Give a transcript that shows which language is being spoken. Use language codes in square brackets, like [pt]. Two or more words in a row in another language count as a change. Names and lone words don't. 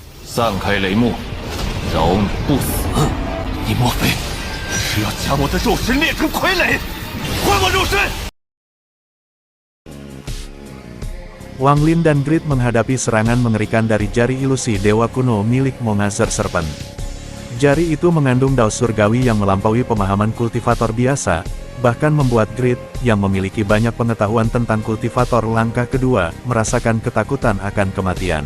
[zh] 散开雷幕，饶你不死。你莫非是要将我的肉身炼成傀儡？还我肉身！ [id] Wang Lin dan Grid menghadapi serangan mengerikan dari jari ilusi dewa kuno milik Mongazer Serpent. Jari itu mengandung daun surgawi yang melampaui pemahaman kultivator biasa, bahkan membuat Grid, yang memiliki banyak pengetahuan tentang kultivator langkah kedua, merasakan ketakutan akan kematian.